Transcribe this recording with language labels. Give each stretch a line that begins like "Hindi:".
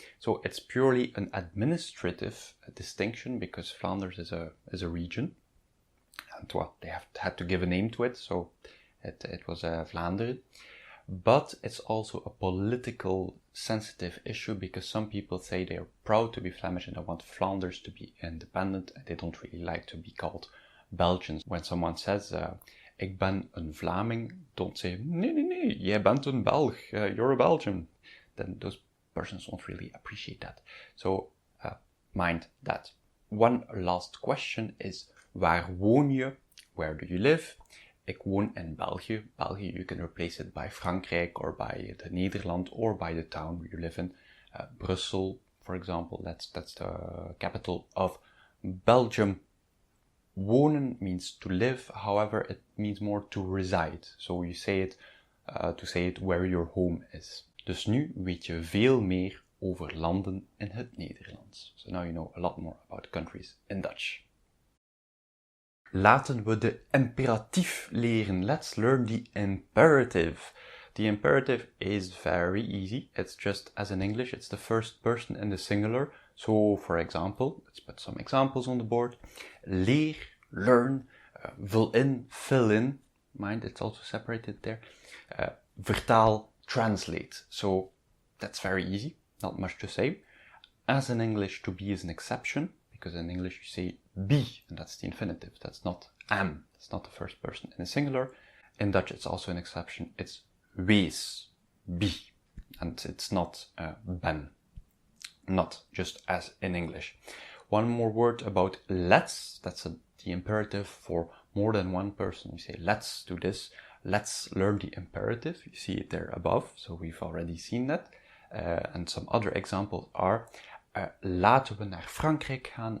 English: So it's purely an administrative distinction because Flanders is a region, and well, they had to give a name to it, so it was Vlaanderen. But it's also a political sensitive issue because some people say they are proud to be Flemish and they want Flanders to be independent and they don't really like to be called Belgians. When someone says,
Dutch: ik ben een Vlaming,
English: don't say,
Dutch: nee, jij bent een Belg,
English: you're a Belgian. Then those persons won't really appreciate that. So mind that. One last question is,
Dutch: waar woon je?
English: Where do you live?
Dutch: Ik woon in België.
English: België, you can replace it by Frankrijk or by the Nederland or by the town where you live in. Brussels, for example, that's the capital of Belgium. Wonen means to live, however, it means more to reside. So you say it to say it where your home is.
Dutch: Dus nu weet je veel meer over landen in het Nederlands.
English: So now you know a lot more about countries in Dutch.
Dutch: Laten we de imperatief leren.
English: Let's learn the imperative. The imperative is very easy. It's just, as in English, it's the first person in the singular. So, for example, let's put some examples on the board. Leer, learn, vul in, fill in. Mind, it's also separated there. Vertaal, translate. So, that's very easy. Not much to say. As in English, to be is an exception. Because in English you say be, and that's the infinitive. That's not am. That's not the first person in the singular. In Dutch it's also an exception. It's wees, be. And it's not ben. Not just as in English. One more word about let's. That's the imperative for more than one person. You say let's do this. Let's learn the imperative. You see it there above. So we've already seen that. And some other examples are
Dutch: laten we naar Frankrijk gaan.